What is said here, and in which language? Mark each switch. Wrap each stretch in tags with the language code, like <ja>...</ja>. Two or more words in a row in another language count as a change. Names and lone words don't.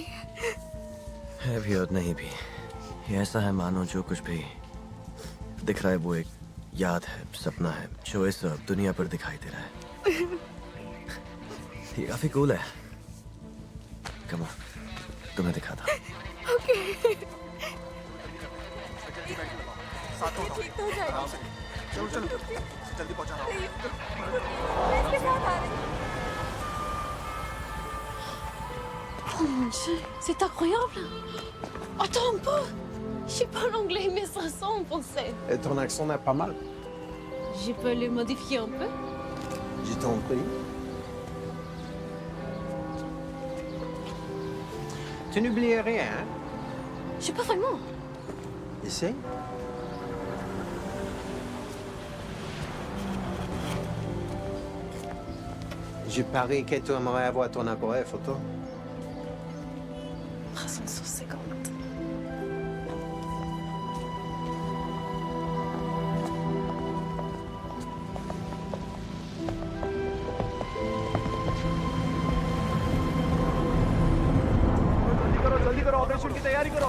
<hi>है भी और नहीं भी, ये ऐसा है मानो जो कुछ भी दिख रहा है वो एक याद है, सपना है, जो इस दुनिया पर दिखाई दे रहा है। ये काफी कूल है।</hi> <en>come on,</en> <hi>तुम्हें दिखाता। चलो चलो जल्दी पहुंचाना।</hi> <fr>Oh mon Dieu, c'est incroyable. Attends un peu. Je parle anglais, mais ça sent en français. Et ton accent n'est pas mal. Je peux le modifier un peu? Je t'en prie. Tu n'oublies rien, hein? Je sais pas vraiment. Essaye. Je parie que tu aimerais avoir ton appareil photo. 350.</fr> <hi>जल्दी करो, ऑपरेशन की तैयारी करो।</hi>